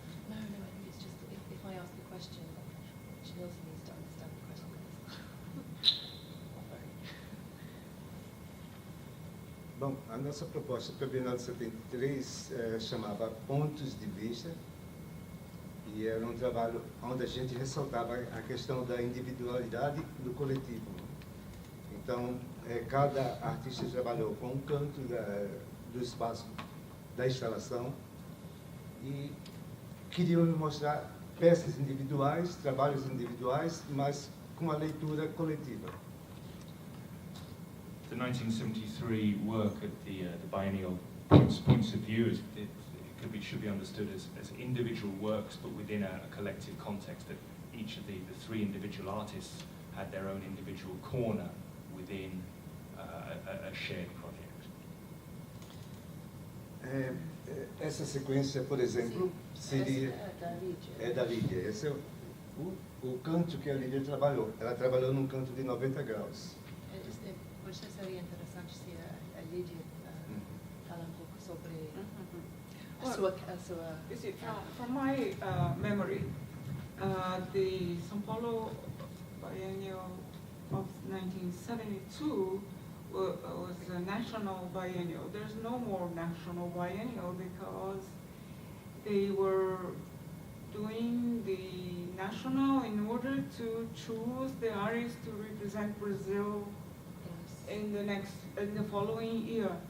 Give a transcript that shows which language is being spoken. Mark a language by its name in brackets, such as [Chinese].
[English] No, it's just if I ask the question, Genilson needs to understand the question. [Portuguese] Bom, a nossa proposta para a Bienal de 73 chamava Pontos de Vista, e era um trabalho onde a gente ressaltava a questão da individualidade do coletivo. Então, cada artista trabalhou com um canto do espaço da instalação e queriam mostrar peças individuais, trabalhos individuais, mas com a leitura coletiva. [English] The 1973 work at the biennial points of view should be understood as individual works, but within a collective context. That each of the three individual artists had their own individual corner within a shared project. [Portuguese] Essa sequência, por exemplo, seria da Lydia. Esse é o canto que a Lydia trabalhou. Ela trabalhou num canto de 90 graus. Por isso seria interessante se a Lydia fala pouco sobre a sua... [English] You see, from my memory, the São Paulo Biennial of 1972 was a national biennial. There's no more national biennial because they were doing the national in order to choose the artists to represent Brazil in the following year.